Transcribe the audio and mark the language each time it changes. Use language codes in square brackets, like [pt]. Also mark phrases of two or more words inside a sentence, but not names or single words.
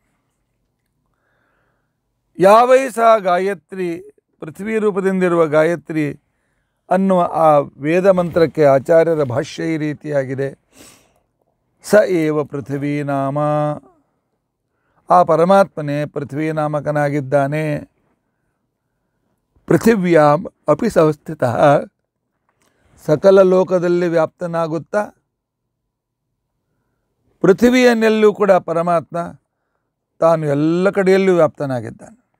[sa] या वै सा गायत्री, [kn] ಪೃಥ್ವಿ ರೂಪದಿಂದಿರುವ ಗಾಯತ್ರಿ ಅನ್ನುವ ಆ ವೇದ ಮಂತ್ರಕ್ಕೆ ಆಚಾರ್ಯರ ಭಾಷ್ಯ ಈ ರೀತಿಯಾಗಿದೆ. [sa] स एव पृथ्वी नाम, [kn] ಆ ಪರಮಾತ್ಮನೇ ಪೃಥ್ವಿ ನಾಮಕನಾಗಿದ್ದಾನೆ. [sa] पृथिव्यां अपि संस्थित, [kn] ಸಕಲ ಲೋಕದಲ್ಲಿ ವ್ಯಾಪ್ತನಾಗುತ್ತಾ ಪೃಥ್ವಿಯನ್ನೆಲ್ಲೂ ಕೂಡ ಪರಮಾತ್ಮ ತಾನು ಎಲ್ಲ ಕಡೆಯಲ್ಲೂ ವ್ಯಾಪ್ತನಾಗಿದ್ದಾನೆ.